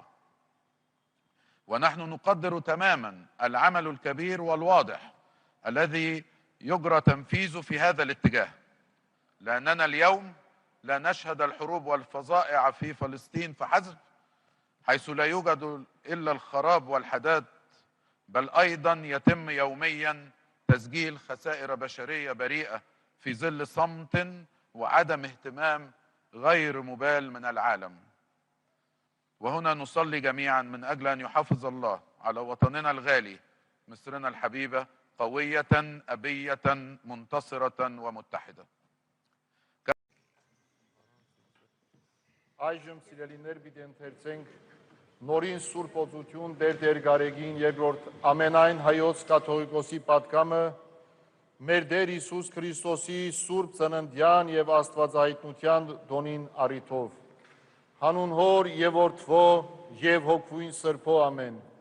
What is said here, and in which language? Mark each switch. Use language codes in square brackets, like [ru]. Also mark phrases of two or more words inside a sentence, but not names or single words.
[ar] ونحن نقدر تماما العمل الكبير والواضح الذي يجرى تنفيذه في هذا الاتجاه، لأننا اليوم لا نشهد الحروب والفظائع في فلسطين فحسب، حيث لا يوجد إلا الخراب والحداد، بل أيضا يتم يوميا تسجيل خسائر بشرية بريئة في ظل صمت وعدم اهتمام غير مبال من العالم. وهنا نصلي جميعا من أجل أن يحافظ الله على وطننا الغالي مصرنا الحبيبة قوية أبية منتصرة ومتحدة. [hy] Այժմ սիրելիներ պիտի ընթերցենք նորին Սուրբ Օծություն Տեր Գարեգին երկրորդ ամենայն հայոց կաթողիկոսի պատգամը մեր Տեր Հիսուս Քրիստոսի Սուրբ ծննդյան եւ Աստվածահայտնության դոնին առիթով հանուն Հոր եւ Որդվո եւ Հոգվույն Սրբո ամեն։